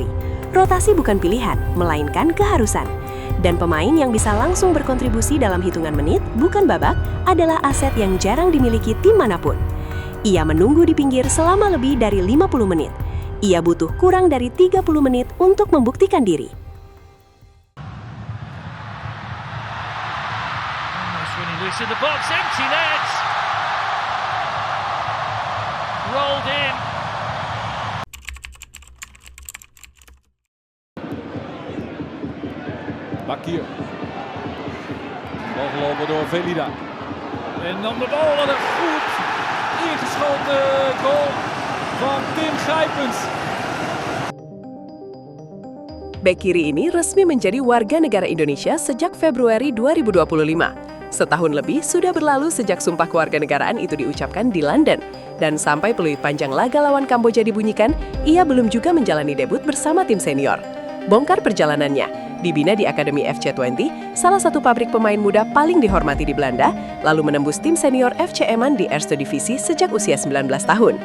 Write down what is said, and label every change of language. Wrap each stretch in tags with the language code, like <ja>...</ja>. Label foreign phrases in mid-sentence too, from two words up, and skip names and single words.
<id>Rotasi bukan pilihan, melainkan keharusan. Dan pemain yang bisa langsung berkontribusi dalam hitungan menit, bukan babak, adalah aset yang jarang dimiliki tim manapun. Ia menunggu di pinggir selama lebih dari 50 menit. Ia butuh kurang dari 30 menit untuk membuktikan diri.</id> <en>Loose in the box, empty net. Rolled in. Bakir.</en> <nl>Bal gelopen door Velida. En dan de bal, wat een goed ingeschoten goal van Tim Gijpens.</nl> <id>Bek kiri ini resmi menjadi warga negara Indonesia sejak Februari 2025. Setahun lebih sudah berlalu sejak sumpah kewarganegaraan itu diucapkan di London. Dan sampai peluit panjang laga lawan Kamboja dibunyikan, ia belum juga menjalani debut bersama tim senior. Bongkar perjalanannya, dibina di Akademi FC20, salah satu pabrik pemain muda paling dihormati di Belanda, lalu menembus tim senior FC Emmen di Eerste Divisie sejak usia 19 tahun.</id>